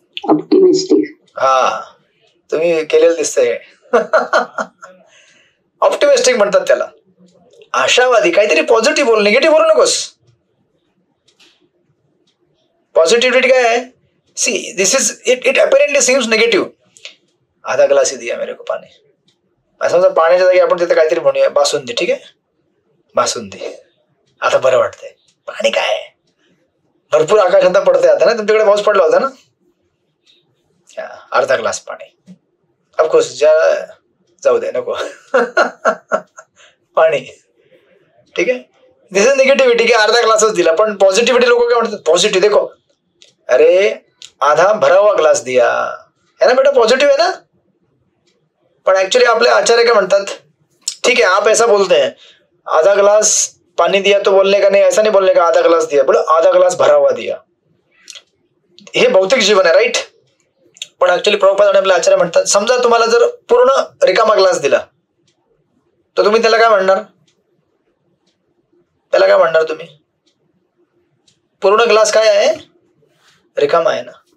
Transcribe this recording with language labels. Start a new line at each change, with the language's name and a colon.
English: Optimistic.
Marathi: हा, तुम्ही केलेलं दिसतंय. ऑप्टिमिस्टिक म्हणतात त्याला, आशावादी. काहीतरी पॉझिटिव्ह बोल, निगेटिव्ह बोलू नकोस. पॉझिटिव्हिटी काय आहे?
English: See this is it apparently seems negative.
Hindi: आधा ग्लास दिया मेरे को पाणी.
Marathi: समजा पाण्याच्या जागी आपण तिथे काहीतरी म्हणूया बासुंदी. ठीक आहे, बासुंदी. आता बरं वाटतंय. पाणी काय आहे? भरपूर आकाशात पडतंय आता ना, तुमच्याकडे पाऊस पडला होता ना, अर्धा ग्लास पाणी. ऑफकोर्स जाऊ दे, नको पाणी. ठीक आहे,
English: this is negativity
Marathi: की अर्धा ग्लासच दिला. पण पॉझिटिव्हिटी लोक काय म्हणतात?
Hindi: पॉझिटिव्ह देखो, अरे आधा भरा हुआ ग्लास दिया है ना बेटा,
Marathi: पॉझिटिव्ह आहे ना. पण ऍक्च्युअली आपले आचार्य काय म्हणतात?
Hindi: ठीक है आप ऐसा बोलते हैं, आधा ग्लास पानी दिया तो बोलने का नहीं, ऐसा नहीं बोलने का आधा ग्लास दिया, बोलो आधा ग्लास भरा हुआ दिया.
Marathi: हे भौतिक जीवन आहे, राईट. पण ऍक्च्युअली प्रभुपाद आणि आपले आचार्य म्हणतात, समजा तुम्हाला जर पूर्ण रिकामा ग्लास दिला तर तुम्ही त्याला काय म्हणणार? त्याला काय म्हणणार तुम्ही? पूर्ण ग्लास काय आहे? रिकामा आहे ना.